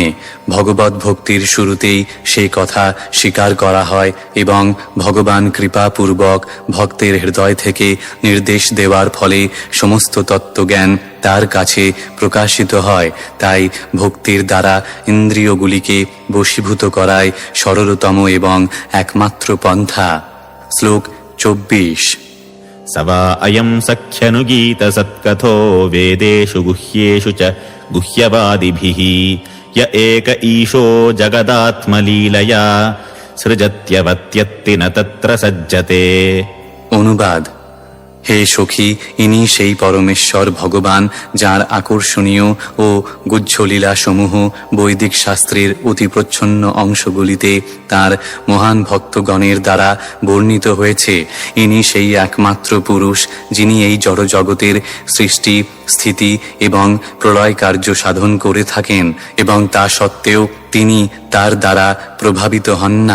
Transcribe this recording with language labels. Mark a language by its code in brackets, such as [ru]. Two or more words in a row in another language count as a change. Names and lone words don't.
[bn] ভগবত ভক্তির শুরুতেই সেই কথা স্বীকার করা হয় এবং ভগবান কৃপাপূর্বক ভক্তের হৃদয় থেকে নির্দেশ দেওয়ার ফলে সমস্ত তত্ত্বজ্ঞান তার কাছে প্রকাশিত হয়। তাই ভক্তির দ্বারা ইন্দ্রিয়গুলিকে বশীভূত করায় সরলতম এবং একমাত্র পন্থা। শ্লোক 24। [sa] स वा अयं सख्यनुगीत सत्कथो वेदेषु गुह्येषु च गुह्यवादिभिः य एक ईशो जगदात्मलीलया सृजत्यवत्यत्ति न तत्र सज्जते। [bn] অনুবাদ: হে সখী, ইনি সেই পরমেশ্বর ভগবান যার আকর্ষণীয় ও গুহ্য লীলাসমূহ বৈদিক শাস্ত্রের অতি প্রচ্ছন্ন অংশগুলিতে তার মহান ভক্তগণের দ্বারা বর্ণিত হয়েছে। ইনি সেই একমাত্র পুরুষ যিনি এই জড়জগতের সৃষ্টি, স্থিতি এবং প্রলয় কার্য সাধন করে থাকেন এবং তা সত্ত্বেও তিনি তার দ্বারা প্রভাবিত হন না।